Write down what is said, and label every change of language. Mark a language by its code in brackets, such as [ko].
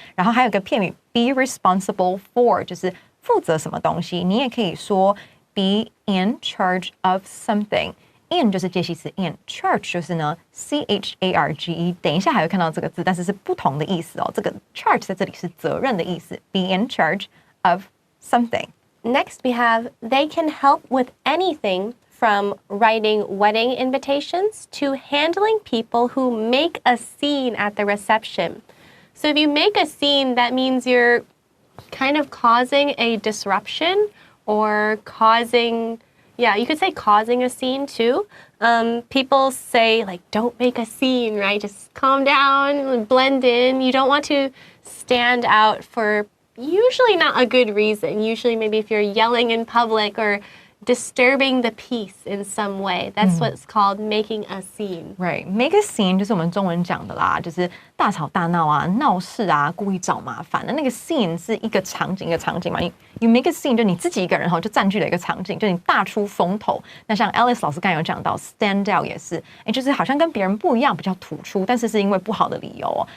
[zh] 然后还有一个片语 [en] be responsible for， [zh] 就是负责什么东西，你也可以说 [en] be in charge of something。 [zh] In 就是介系词 in，charge 就是呢 charge， 等一下还会看到这个字，但是是不同的意思哦。这个 charge 在这里是责任的意思 ，be in charge of something. [en] Next we have they can help with anything from writing wedding invitations to handling people who make a scene at the reception. So if you make a scene, that means you're kind of causing a disruption or causing...Yeah, you could say causing a scene too. People say like, don't make a scene, right? Just calm down, blend in. You don't want to stand out for usually not a good reason. Usually maybe if you're yelling in public or disturbing the peace in some way. That's what's called making a scene. [zh] Right, [en] make a scene [zh] 就是我们中文讲的啦，就是大吵大闹啊、闹事啊、故意找麻烦的那个 scene 是一个场景嘛。 [en] You make a scene [zh] 就你自己一个人就占据了一个场景，就你大出风头。那像 Alice 老师刚才有讲到 stand out 也是，就是好像跟别人不一样，比较突出，但是是因为不好的理由哦。